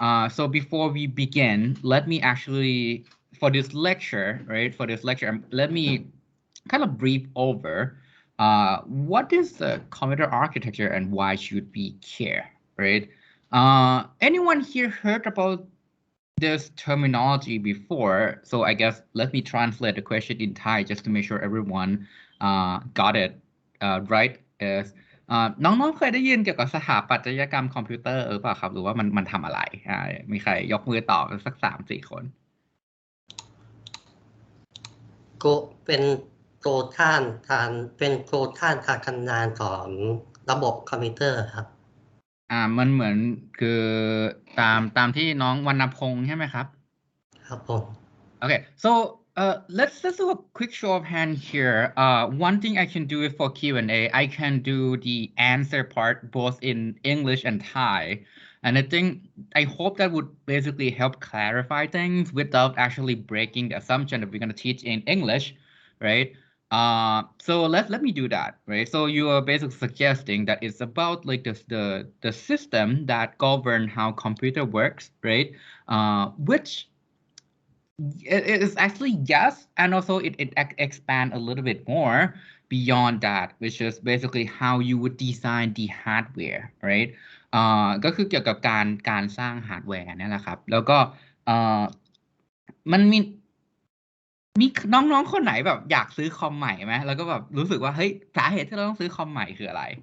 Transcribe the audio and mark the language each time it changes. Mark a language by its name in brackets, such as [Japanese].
[English] So before we begin, let me actually, for this lecture, let me kind of brief over what is the computer architecture and why should we care, right? Anyone here heard about this terminology before, so I guess let me translate the question in Thai just to make sure everyone got it right. [Thai] Is น้องๆเคยได้ยินเกี่ยวกับสถาปัตยกรรมคอมพิวเตอร์หรือเปล่าครับหรือว่ามันทำอะไรมีใครยกมือตอบสัก3-4 คน ก็เป็นตัวท่านเป็นตัวท่านการทำงานของระบบคอมพิวเตอร์ครับ มันเหมือนคือตามที่น้องวรรณพงษ์ใช่ไหมครับ ครับผม [English] Okay, so let's do a quick show of hand here. One thing I can do is for Q&A, I can do the answer part both in English and Thai. And I hope that would basically help clarify things without actually breaking the assumption that we're going to teach in English, right? So let me do that, right? So you are basically suggesting that it's about like the system that govern how computer works, right? Which it is actually yes, and also it expand a little bit more beyond that, which is basically how you would design the hardware, right? [Thai] ก็คือเกี่ยวกับการสร้างฮาร์ดแวร์นี่แหละครับ แล้วก็มันมีน้องๆคนไหนแบบอยากซื้อคอมใหม่ไหมแล้วก็แบบรู้สึกว่าเฮ้ยสาเหตุที่เราต้องซื้อคอมใหม่คืออะไร